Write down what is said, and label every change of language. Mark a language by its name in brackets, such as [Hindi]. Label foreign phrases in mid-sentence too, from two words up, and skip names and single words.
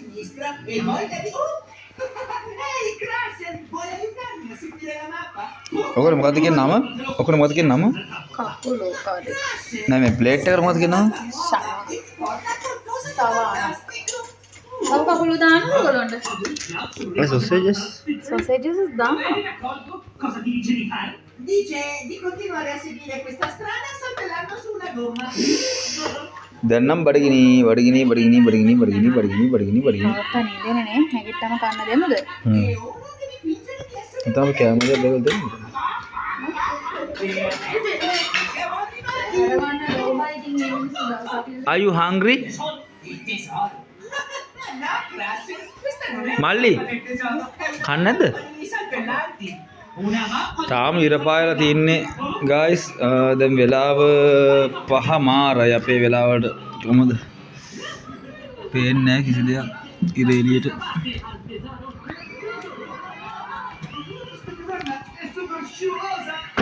[Sinhala] ඔකට මොකද්ද කියන නම? ඔකට මොකද්ද කියන නම? කකුලෝ කාඩේ. නෑ මේ ප්ලේට් එකට මොකද්ද කියන නම? තව කකුලෝ දාන්න ඕගොල්ලන්ට. ඒ සොසේජස්. සොසේජස් දාන්න. [Italian] Dice di continuare a seguire questa strada saltellando su una gomma. [Sinhala] දැන් නම් බඩගිනි. තාත්තා නේදනේ නේ. නැගිට්ටම කන්න දෙමුද? තව කැම දෙයක් දෙන්න. [English] Are you hungry? [Sinhala] මල්ලි කන්නේ නැද්ද? තාම ඉර පායලා තින්නේ guys. දැන් වෙලාව 5:00 අපේ වෙලාවට කොහමද? පේන්නේ නැහැ කිසි දෙයක් ඉර එළියට. [Italian] È super scivosa!